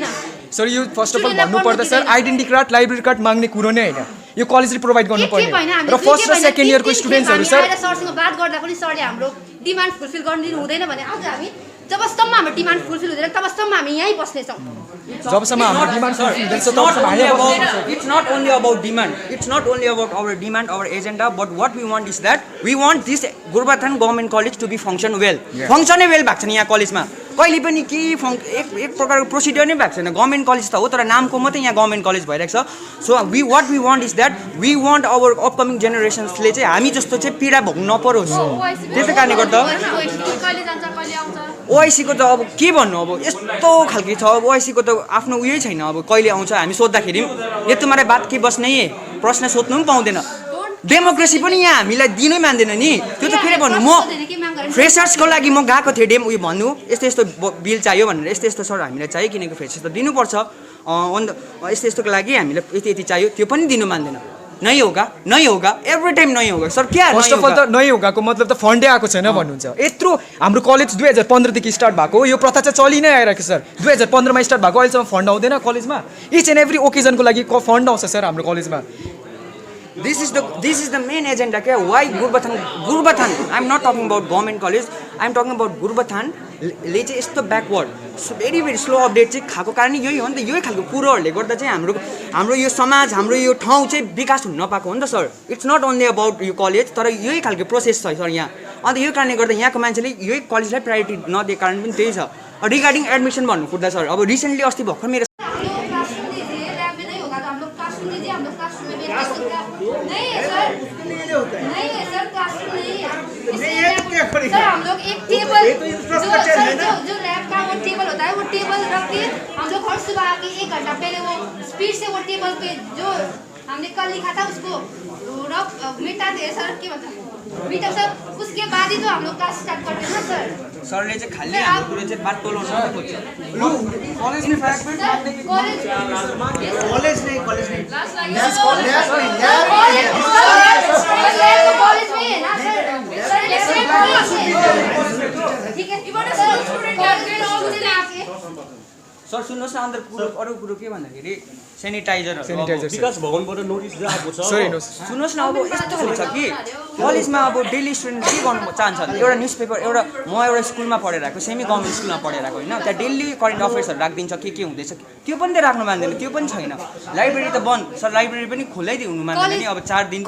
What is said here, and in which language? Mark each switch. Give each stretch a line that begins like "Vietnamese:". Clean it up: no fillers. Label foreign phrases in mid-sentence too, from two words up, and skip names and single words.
Nepali: सर यो
English: first of all
Nepali: भन्नुपर्दा सर
English: identity card library card
Nepali: माग्ने कुरो नै होइन यो कलेजले प्रोभाइड गर्नुपर्ने र फर्स्ट र
English: second year-ko
Nepali: स्टुडेन्ट्सहरू सर सरसँग बात गर्दा पनि सरले हाम्रो
English: demand fulfil
Nepali: गर्न दिनु हुँदैन भने आज हामी जबसम्म हाम्रो
English: demand fulfil
Nepali: हुँदैन तबसम्म हामी यहीँ बस्नेछौँ जबसम्म हाम्रो
English: demand fulfil
Nepali: हुँदैन तबसम्म हामी बस्नेछौँ
English: It's not only about demand. It's not only about our demand, our agenda, but what we want is that we want this Gorubathan Government College to be function well. Function well
Nepali: भएको छ यहाँ कलेजमा कहिले पनि के एक प्रकारको प्रोसिडियर नै भएको छैन
English: government college
Nepali: त हो तर नामको मात्रै यहाँ
English: government college
Nepali: भइरहेको छ सो
English: what we want is that we want our upcoming generations-
Nepali: ले चाहिँ हामी जस्तो चाहिँ पीडा भोग्नु नपरोस् त्यसै कारणले गर्दा ओआइसीको त अब के भन्नु अब यस्तो खालके छ अब ओआइसीको त आफ्नो उयै छैन अब कहिले आउँछ हामी सोद्धाखेरि यो
Hindi: तुम्हारे बात के बस नहीं है
Nepali: प्रश्न सोध्नु पनि पाउँदैन डेमोक्रेसी पनि यहाँ हामीलाई दिनै मान्दैन नि त्यो त फेरि भन्नु म फ्रेसर्सको लागि म गएको थिएँ उयो भन्नु यस्तो यस्तो बिल चाहियो भनेर यस्तो यस्तो सर हामीलाई चाहियो किनकि फ्रेसर्स त दिनुपर्छ यस्तो यस्तोको लागि हामीलाई यति यति चाहियो त्यो पनि दिनु मान्दैन
Hindi: नहीं होगा
English: every time
Hindi: नहीं होगा
Nepali: सर क्या फर्स्ट अफ अल त
Hindi: नहीं होगा
Nepali: को मतलब त फन्डै आएको छैन भन्नुहुन्छ यत्रो हाम्रो कलेज 2015 देखि स्टार्ट भएको यो प्रथा चाहिँ चलि नै आइरहेको सर 2015 मा स्टार्ट भएको अहिलेसम्म फन्ड आउँदैन कलेजमा
English: each and every occasion-ko
Nepali: लागि फन्ड आउँछ सर हाम्रो कलेजमा
English: This is the main agenda. Why Gorubathan? I'm not talking about government college. I'm talking about Gorubathan.
Nepali: ले चाहिँ यस्तो
English: backward very very slow update
Nepali: चाहिँ खाएको कारण यही हो नि त यही खालको कुरोहरूले गर्दा चाहिँ हाम्रो यो समाज हाम्रो यो ठाउँ चाहिँ विकास हुन नपाएको हो नि त सर
English: it's not only about
Nepali: यो कलेज तर यही खालको प्रोसेस छ सर यहाँ अन्त यो कारणले गर्दा यहाँको मान्छेले यही कलेजलाई प्रायोरिटी नदिएको कारण पनि त्यही छ
English: regarding admission
Nepali: भन्नुपर्दा सर अब रिसेन्टली अस्ति भर्खर मेरो
Hindi: होता है नहीं है सर, क्लासरूम नहीं है। नहीं, ये क्या करेगा? सर हम लोग एक टेबल ये तो infrastructure है ना। जो लैब का वो टेबल होता है, वो टेबल रख के हम लोग हर सुबह आके 1 घंटा पहले वो स्पीड से वो टेबल पे जो हमने कल लिखा था उसको रफ मिटा दिए सर, के मतलब मिटा सर, उसके बाद ही तो हम लोग क्लास स्टार्ट करते हैं ना सर।
Nepali: सरले चाहिँ खाली हाम्रो कुरो चाहिँ बात टोलाउन मात्रै खोज्छ कलेजले फ्याक्ट
Hindi: कॉलेज नहीं कॉलेज नहीं कॉलेज में है ना सर, ठीक है
Nepali: सर सुन्नुहोस् न अन्त कुरो अरू कुरो के भन्दाखेरि सेनिटाइजरहरू सेनिटाइजर विकास भवनबाट नोटिस आएको छ सर हेर्नुहोस् सुन्नुहोस् न अब यस्तो हुन्छ कि कलेजमा अब
English: daily student
Nepali: के गर्नु चाहन्छ भने एउटा
English: news paper
Nepali: म एउटा स्कुलमा पढेर आएको
English: semi government school-ma
Nepali: पढेर आएको होइन त्यहाँ
English: daily current affairs-haru
Nepali: राखिदिन्छ के हुँदैछ त्यो पनि त राख्नु मान्दैन त्यो पनि छैन लाइब्रेरी त बन्द सर लाइब्रेरी पनि खुल्लाइदिनु मान्दैन नि अब 4 दिन